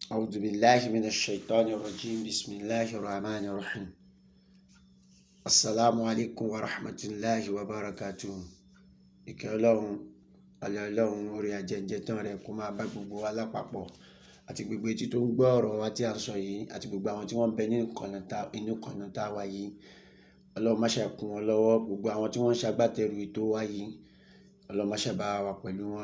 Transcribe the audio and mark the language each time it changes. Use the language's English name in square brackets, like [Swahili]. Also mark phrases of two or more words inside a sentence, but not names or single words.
[Arabic] أعوذ بالله من الشيطان الرجيم بسم الله الرحمن الرحيم السلام عليكم ورحمة الله وبركاته. [Yoruba] ìkẹ́ ọlọ́run alẹ́ ọlọ́run orí ajẹ́jẹ́ tán rẹ̀ kó máa bá gbogbo wa lápapọ̀ àti gbogbo etí tó ń gbọ́ ọ̀rọ̀ wa tí a ń sọ yìí àti gbogbo àwọn tí wọ́n ń bẹ inú kànnà tá a wà yìí. Ọlọ́run má ṣe kún wọn lọ́wọ́, gbogbo àwọn tí wọ́n ń ṣagbátẹrù ètò wa yìí Ọlọ́run má ṣe bá wa pẹ̀lú wọn.